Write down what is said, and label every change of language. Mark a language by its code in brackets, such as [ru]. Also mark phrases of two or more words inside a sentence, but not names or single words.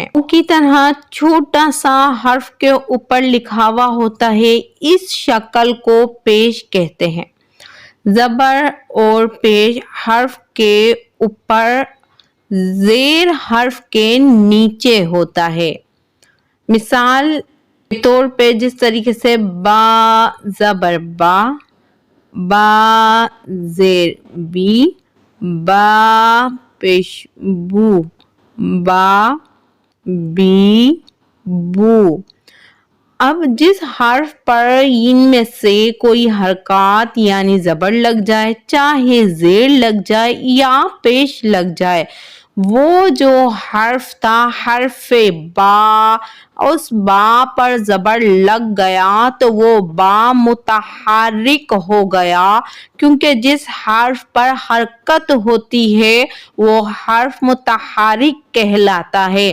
[ur] کی طرح چھوٹا سا حرف کے اوپر لکھا ہوا ہوتا ہے، اس شکل کو پیش کہتے ہیں۔ زبر اور پیش حرف کے اوپر، زیر حرف کے نیچے ہوتا ہے۔ مثال کے طور پہ جس طریقے سے با زبر با، با زیر بی، با پیش بو، با بی بو۔ اب جس حرف پر ان میں سے کوئی حرکات یعنی زبر لگ جائے، چاہے زیر لگ جائے یا پیش لگ جائے، وہ جو حرف تھا حرف با، اس با پر زبر لگ گیا تو وہ با متحرک ہو گیا، کیونکہ جس حرف پر حرکت ہوتی ہے وہ حرف متحرک کہلاتا ہے۔